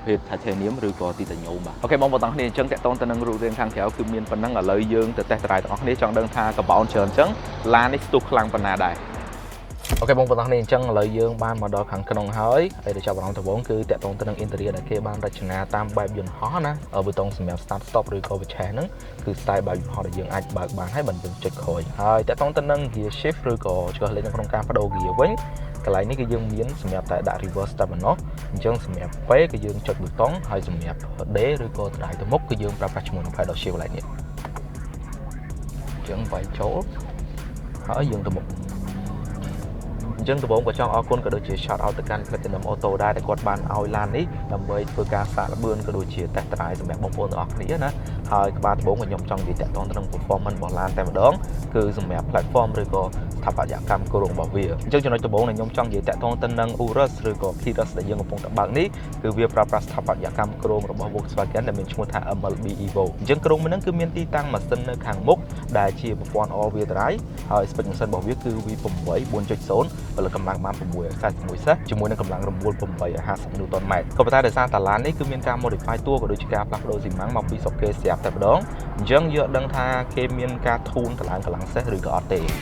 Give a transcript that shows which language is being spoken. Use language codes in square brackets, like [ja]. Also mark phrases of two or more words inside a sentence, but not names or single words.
[km] ភេទ titanium ឬក៏ titanium បាទអូខេបងប្អូនទាំងគ្នាអញ្ចឹងតាក់ទងទៅនឹងរូបរាងខាងក្រៅគឺមានប៉ុណ្ណឹងឥឡូវយើងទៅតេស្ត drive ទាំងអស់គ្នាចង់ដឹងថាកបោនច្រើនអញ្ចឹងឡាននេះ ស្ទុះខ្លាំងប៉ុណ្ណាដែរអូខេបងប្អូនទាំងគ្នាអញ្ចឹងឥឡូវយើងបានមកដល់ខាងក្នុងហើយហើយដែលចាប់អារម្មណ៍ដំបូងគឺតាក់ទងទៅនឹង interior ដែលគេបានរចនាតាមបែបយន្តហោះណាប៊ូតុងសម្រាប់ [en] start stop [km] ឬក៏ winch ហ្នឹងគឺ style បែបយន្តហោះដែលយើងអាចបើកបានហើយបើយើងចុចក្រោយហើយតាក់ទងទៅនឹង [en] gear shift [km] ឬក៏ឆ្កឹះលេខនៅក្នុងការបដូរ gear វិញកន្លែងនេះគឺយើងមានសម្រាប់តែដាក់ reverse តែប៉ុណ្ណោះអញ្ចឹងសម្រាប់ P គឺយើងចុចប៊ូតុងហើយសម្រាប់ D ឬក៏ drive ទៅមុខគឺយើងប្រើប្រាស់ជាមួយនឹង [en] pedal shift [km] កន្លែងនេះអញ្ចឹងវាយចូលហើយយើងទៅមុខអ ចឹងដំបូងក៏ចង់អរគុណក៏ដូចជា [en] shout out [km] ទៅកាន់ Platinum Auto ដែរដែលគាត់បានឲ្យឡាននេះដើម្បីធ្វើការសាកល្បឿនក៏ដូចជា [en] test drive [km] សម្រាប់បងប្អូនទាំងអស់គ្នាណាហើយក្បាលដំបូងខ្ញុំចង់និយាយតាក់ទងទៅនឹង performance របស់ឡានតែម្ដងគឺសម្រាប់ platform ឬក៏ស្ថាប ត្យកម្មគោរពរបស់វាអញ្ចឹងចំណុចដំបូងដែលខ្ញុំចង់និយាយតាក់ទងទៅនឹង Urus ឬក៏ Kirus ដែលយើងកំពុងតែបើកនេះគឺវាប្រើប្រាស់ស្ថាបត្យកម្មគ្រោងរបស់ Volkswagen ដែលមានឈ្មោះថា MLB Evo អញ្ចឹងគ្រោងមួយហ្នឹងគឺមានទីតាំងម៉ាស៊ីននៅខាងមុខដែលជាប្រព័ន្ធ [en] all wheel drive [km] ហើយ spec ម៉ាស៊ីនរបស់វាគឺ V8 4.0 ពលកម្លាំងបាន641សេះជាមួយនឹងកម្លាំងរំមួល850 Newton m ក៏ប៉ុន្តែដោយសារតាឡាននេះគឺមានការ modify តួក៏ដូចជាការផ្លាស់ប្ដូរស៊ីម៉ាំងមកពីស្រុកគេស្រាប់តែម្ដងអញ្ចឹងយកដឹងថាគេមានការធូនតម្លើងកម្លាំងសេះឬក៏អត់ទេ